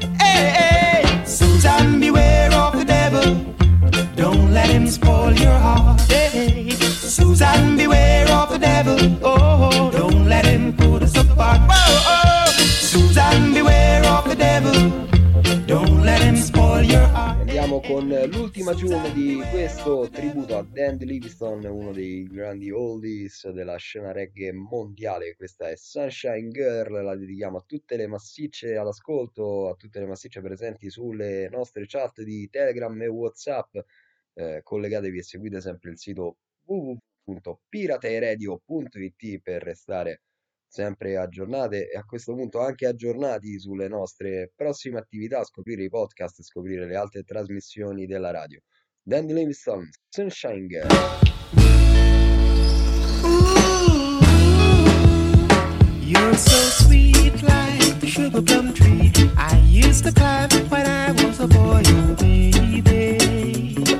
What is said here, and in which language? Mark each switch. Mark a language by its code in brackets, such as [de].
[en] Hey, hey. Susan, beware of the devil, don't let him spoil your heart. Hey, Susan, beware of the devil, oh, don't let him put us apart. Whoa, oh. Susan, beware of the devil, don't let him spoil your heart. [it] Andiamo con l'ultima tune di questo tributo a Dandy Livingstone, uno dei grandi oldies della scena reggae mondiale. Questa è Sunshine Girl, la dedichiamo a tutte le massicce all'ascolto, a tutte le massicce presenti sulle nostre chat di Telegram e WhatsApp. Collegatevi e seguite sempre il sito www.pirateradio.it per restare sempre aggiornate e a questo punto anche aggiornati sulle nostre prossime attività, scoprire i podcast e scoprire le altre trasmissioni della radio. Dandy Livingstone, Sunshine Girl. [en] You're so sweet like the sugar plum tree I used to climb when I was a boy, baby.